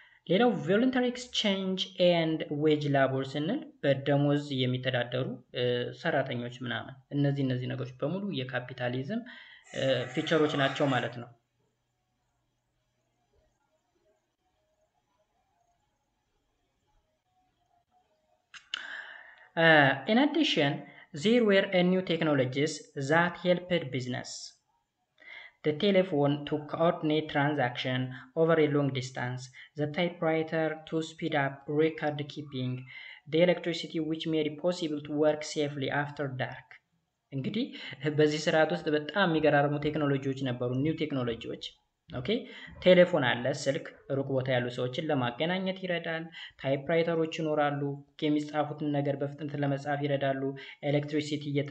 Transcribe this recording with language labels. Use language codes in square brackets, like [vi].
[am] ሌላው [en] ቮለንተሪ ኤክስቼንጅ ኤንድ ዌጅ ላቦር [am] ስንል በደሞዝ የሚተዳደሩ ሰራተኞች ምናምን እነዚህ ነገሮች በሙሉ የካፒታሊዝም ፊቸሮች ናቸው ማለት ነው። [en] In addition, there were new technologies that helped business. The telephone to coordinate transaction over a long distance, the typewriter to speed up record keeping, the electricity which made it possible to work safely after dark. [am] እንግዲህ በዚህ ስርዓት ውስጥ በጣም የሚገራርሙ ቴክኖሎጂዎች ነበሩ፣ ኒው ቴክኖሎጂዎች። ኦኬ ቴሌፎን አለ፣ ስልክ ሩቅ ቦታ ያሉ ሰዎችን ለማገናኘት ይረዳል። ታይፕራይተሮች ይኖራሉ፣ የሚጻፉትን ነገር በፍጥነት ለመጻፍ ይረዳሉ። ኤሌክትሪሲቲ